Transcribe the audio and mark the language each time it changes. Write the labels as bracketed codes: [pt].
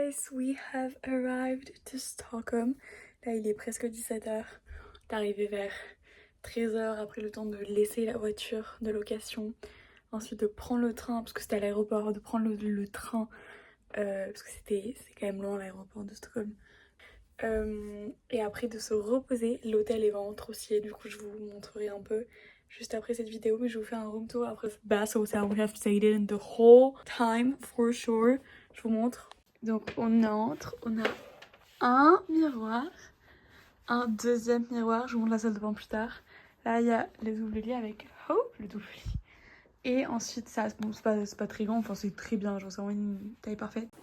[en] We have arrived to Stockholm. [fr] Là, il est presque 17h. On est arrivé vers 13h après le temps de laisser la voiture de location. Ensuite de prendre le train, parce que c'était à l'aéroport, de prendre le train, parce que c'est quand même loin l'aéroport de Stockholm. Et après de se reposer. L'hôtel est vraiment trop stylé, du coup je vous montrerai un peu juste après cette vidéo, mais je vous fais un room tour après. [en] Bath hotel, we have stayed in the whole time for sure. [fr] Je vous montre. Donc on entre, on a un miroir, un deuxième miroir, je vous montre la salle de bain plus tard. Là il y a le double lit avec le double lit. Et ensuite ça, bon, c'est pas très grand, enfin c'est très bien, genre c'est vraiment une taille parfaite.